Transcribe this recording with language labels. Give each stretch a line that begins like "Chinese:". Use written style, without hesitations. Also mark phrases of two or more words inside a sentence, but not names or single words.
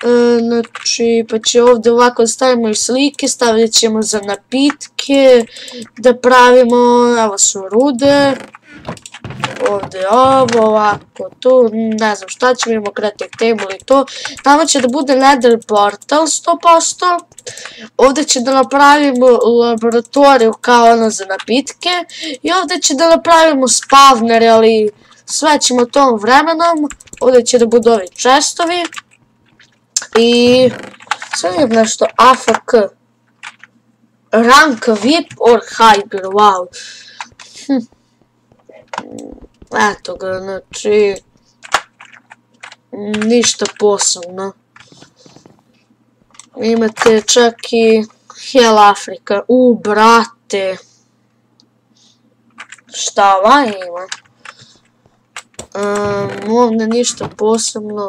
Croatian: Znači, pa će ovdje ovako stavimo i slike, stavit ćemo za napitke, da pravimo, evo su rude, ovdje ovo, ovako, tu, ne znam šta ćemo, imamo
English: crafting table
Croatian: i to, tamo će da bude
English: nether portal
Croatian: 100%, ovdje će da napravimo laboratoriju kao ono za napitke i ovdje će da napravimo spavner, ali sve ćemo tom vremenom, ovdje će da budu ovi chestovi. I sad je nešto
English: AFK rank VIP or higher, wow.
Croatian: Eto ga, znači ništa posebno. Imate čak i Hell Africa, brate. Šta ova ima? Ovdje ništa posebno.